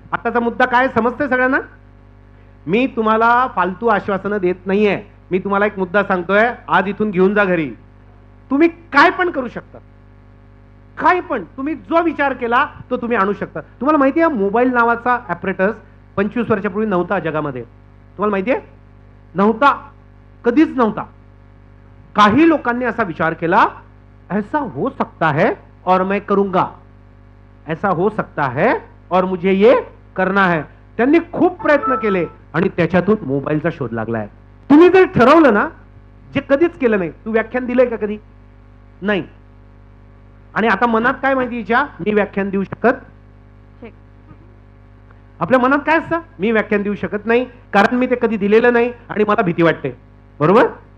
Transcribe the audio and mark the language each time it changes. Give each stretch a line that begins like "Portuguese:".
Marathi: आताचा मुद्दा काय समजतंय सगळ्यांना? मी तुम्हाला फालतू आश्वासनं देत नाहीये. मी तुम्हाला एक मुद्दा सांगतोय, आज इथून घेऊन जा घरी. तुम्ही काय पण करू शकता, काय पण. तुम्ही जो विचार केला तो तुम्ही आणू शकता. तुम्हाला माहिती आहे मोबाईल नावाचा ऍपरेटस 25 वर्षापूर्वी नव्हता जगामध्ये. तुम्हाला माहिती आहे? नव्हता, कधीच नव्हता. काही लोकांनी असा विचार केला,
Hindi: ऐसा हो सकता है और मैं करूंगा, ऐसा हो सकता है और मुझे ये करना है.
Marathi: त्यांनी खूप प्रयत्न केले आणि त्याच्यातून मोबाईलचा शोध लागलाय. तुम्ही जर ठरवलं ना, जे कधीच केलं नाही. तू व्याख्यान दिलंय का कधी? नाही. आणि आता मनात काय माहिती हिच्या? मी व्याख्यान देऊ शकत. आपल्या मनात काय असतं? मी व्याख्यान देऊ शकत नाही कारण मी ते कधी दिलेलं नाही आणि मला भीती वाटते. बरोबर?